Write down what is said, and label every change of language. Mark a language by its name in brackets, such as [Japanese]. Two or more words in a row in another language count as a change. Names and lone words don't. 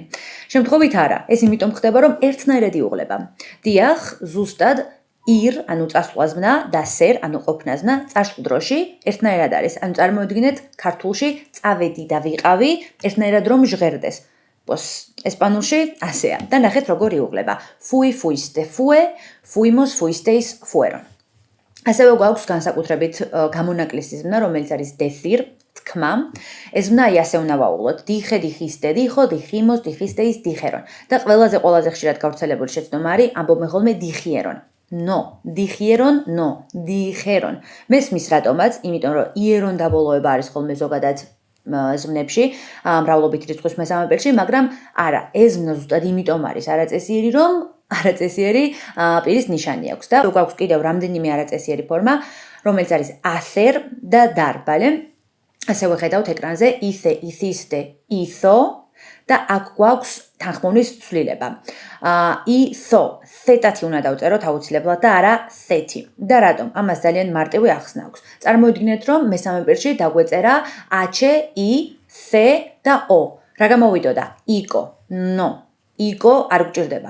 [Georgian] შემთხვევით არა, ეს იმიტომ ხდება, რომ ერთნაირად იუღლება. დიახ, ზუსტად ირ, ანუ წარსულაზმნა და სერ, ანუ ყოფნაზმნა, წარსულ დროში ერთნაირად არის. ანუ წარმოიდგინეთ, ქართულში წავედი და ვიყავი, ერთნაირად რომ ჟღერდეს. ესპანურში ასეა. და ნახეთ როგორ იუღლება. [Spanish] Fui, fuiste, fue, fuimos, fuisteis, fueron. [Georgian] ასევე გვაქვს განსაკუთრებით გამონაკლისი ზმნა, რომელიც არის decir, თქმა. ეს ზმნა ასე უნდა ვაუღლოთ. [Spanish] Dije, dijiste, dijo, dijimos, dijisteis, dijeron. [Georgian] და ყველაზე ხშირად გავრცელებული შეცდომა არის ამბობენ ხოლმე dijeron. [Spanish] No, dijeron, no, dijeron. [Georgian] მესმის რატომაც, იმიტომ რომ იერონ დაბოლოება არის ხოლმე ზოგადად ზმნებში, მრავლობით რიცხვის მესამე პირში, მაგრამ არა, ეს ზმნა ზუსტად იმიტომ არის არაწესიერი, რომ არაწესიერი პირის ნიშანი აქვს და გვაქვს კიდევ რამდენიმე არაწესიერი ფორმა, რომელიც არის hacer და dar, ბალე? ასევე ხედავთ ეკრანზე [Spanish] hice, hiciste, hizo [Georgian] და აქ გვაქვს თანხმოვნის ცვლილება. hizo, θ-ი უნდა დავწეროთ აუცილებლად და არა θ-ი. და რატომ? ამას ძალიან მარტივი ახსნა აქვს. წარმოიდგინეთ, რომ მესამე პირში დაგვეწერა h, i, c და o. რა გამოვიდოდა? იკო. No. იკო არ გვჭირდება.